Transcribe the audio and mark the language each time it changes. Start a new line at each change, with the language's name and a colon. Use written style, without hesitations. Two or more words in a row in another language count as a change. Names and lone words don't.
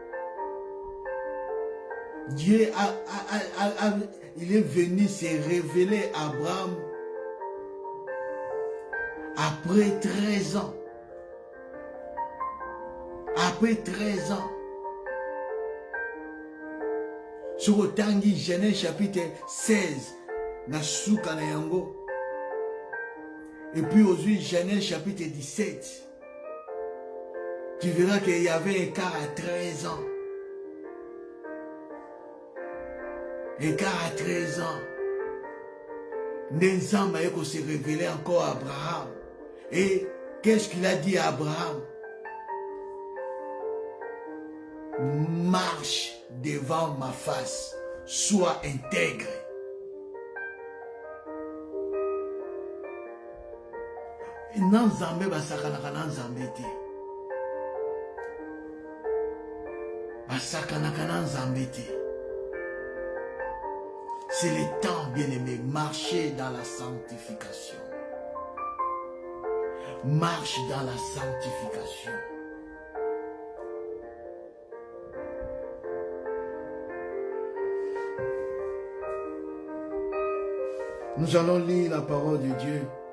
French: Dieu il est venu se révéler à Abraham après 13 ans. Après 13 ans. Sur le Tangi, Genèse chapitre 16,
Lingala: na souka na yango.
French: Et puis aujourd'hui, Genèse chapitre 17. Tu verras qu'il y avait un écart à 13 ans. Écart à 13 ans.
Lingala: Nzambe a
French: se révélé encore à Abraham. Et qu'est-ce qu'il a dit à Abraham? Marche devant ma face, sois intègre.
Lingala: Nzambe basakanaka na Nzambe te. Basakanaka na Nzambe te.
French: C'est le temps, bien-aimé, marcher dans la sanctification. Marche dans la sanctification. Nous allons lire la parole de Dieu.